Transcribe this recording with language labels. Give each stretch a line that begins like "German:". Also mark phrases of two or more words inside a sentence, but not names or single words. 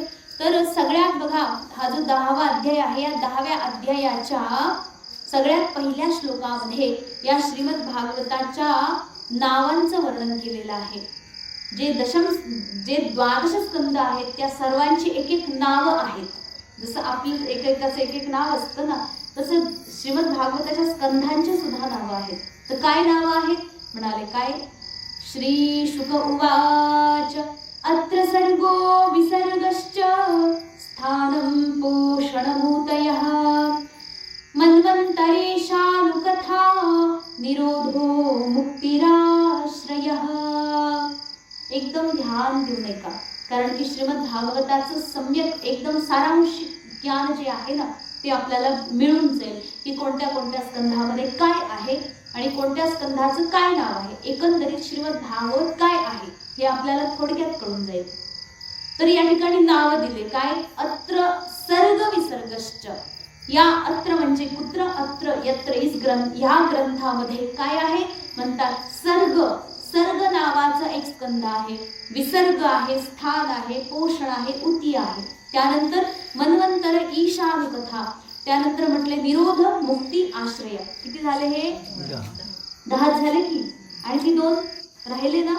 Marathi: तर सगळ्यात बघा हा जो 10वा अध्याय आहे या 10व्या अध्यायाच्या सगळ्यात पहिल्या श्लोकामध्ये या श्रीमद भागवताच्या नावांचं वर्णन केलेलं आहे. जे 12 स्कंद आहेत त्या सर्वांची एक एक नावं आहेत. जसं आपलं एकेकाचं एक एक नाव असतं ना, तसं श्रीमद भागवताच्या स्कंधांची सुद्धा नावं आहेत. तर काय नावं आहेत म्हणाले, काय
Sanskrit: श्री शुक उवाच अत्र सर्गो विसर्गश्च स्थानं पोषणभूतयः मन्वन्तरेशानुकथा निरोधो मुक्तिराश्रयः.
Marathi: एकदम ध्यान देऊ नये का, कारण की श्रीमद भागवताचं सम्यक एकदम सारांश ज्ञान जे आहे ना ते आपल्याला मिळून जाईल की कोणत्या कोणत्या स्कंधामध्ये काय आहे आणि कोणत्या स्कंधाचं काय नाव आहे. एकंदरीत श्रीमद भागवत काय आहे हे आपल्याला थोडक्यात कळून जाईल. तर या ठिकाणी नाव दिले काय,
Sanskrit: अत्र सर्ग विसर्गश्च.
Marathi: या अत्र म्हणजे
Sanskrit: कुत्र अत्र यत्र
Marathi: इस ग्रंथ, या ग्रंथामध्ये काय आहे म्हणतात सर्ग. सर्ग नावाचा एक स्कंद आहे, विसर्ग आहे, स्थान आहे, पोषण आहे, उती आहे. त्यानंतर
Sanskrit: मन्वंतर ईशानुकथा,
Marathi: त्यानंतर म्हटले निरोध मुक्ती आश्रय. किती झाले हे? 10 झाले की. आणि ती 2 राहिले ना.